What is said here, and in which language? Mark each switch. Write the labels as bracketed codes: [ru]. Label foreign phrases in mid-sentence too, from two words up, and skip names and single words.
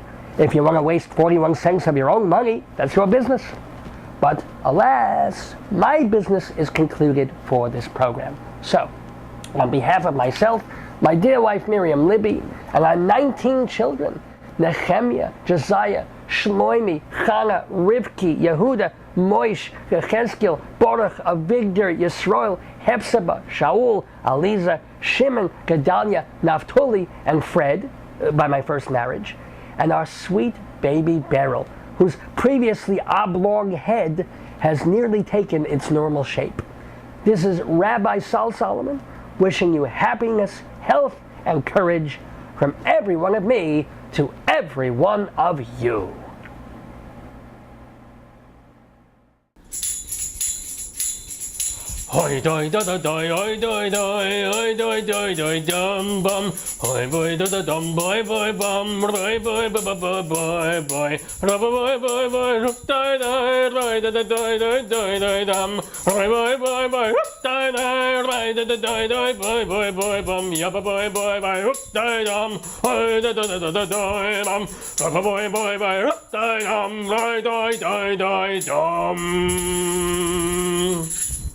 [en] If you want to waste 41 cents of your own money, that's your business. But alas, my business is concluded for this program. So, on behalf of myself, my dear wife Miriam Libby, and our 19 children, Nehemiah, Josiah, Shloimi, Chana, Rivki, Yehuda, Moish, Yechezkel, Baruch, Avigdor, Yisroel, Hepzibah, Shaul, Aliza, Shimon, Gedalia, Naphtali, and Fred, by my first marriage, and our sweet baby Beryl, whose previously oblong head has nearly taken its normal shape. This is Rabbi Sol Solomon, wishing you happiness, health, and courage from every one of me to every one of you. Hoi doi da da doi, hoi doi doi, hoi doi doi doi dum bum, hoi boy da da dum boy boy bum, boy boy boy boy boy boy, boy boy boy doi doi doi da da doi doi doi doi dum, boy boy boy boy doi doi da da doi doi boy boy boy bum, ya boy boy boy doi dum, hoi da da da da doi bum, boy boy boy doi dum, doi doi doi doi dum.